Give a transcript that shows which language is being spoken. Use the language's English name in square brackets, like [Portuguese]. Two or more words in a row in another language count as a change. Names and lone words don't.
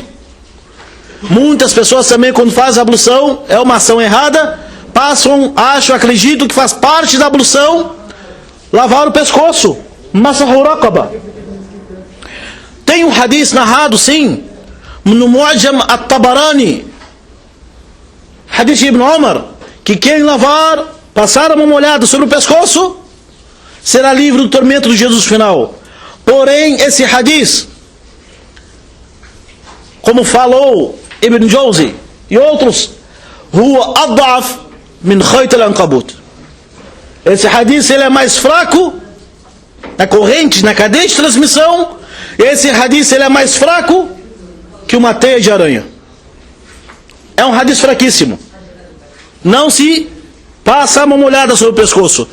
[Portuguese] Muitas pessoas também, quando fazem a ablução, é uma ação errada, acreditam que faz parte da ablução lavar o pescoço, [Arabic] مسح الرقبة. [Portuguese] Tem um hadith narrado, sim, no Mu'jam at-Tabarani, hadith de Ibn Umar, que quem passar uma molhada sobre o pescoço, será livre do tormento do Jesus final. Porém, esse hadith, como falou Ibn Jawzi e outros, [Arabic] هو أضعف من خيط العنكبوت. [Portuguese] Esse hadith, ele é mais fraco na corrente, na cadeia de transmissão. Esse hadith, ele é mais fraco que uma teia de aranha. É um hadith fraquíssimo. Não se passa uma molhada sobre o pescoço.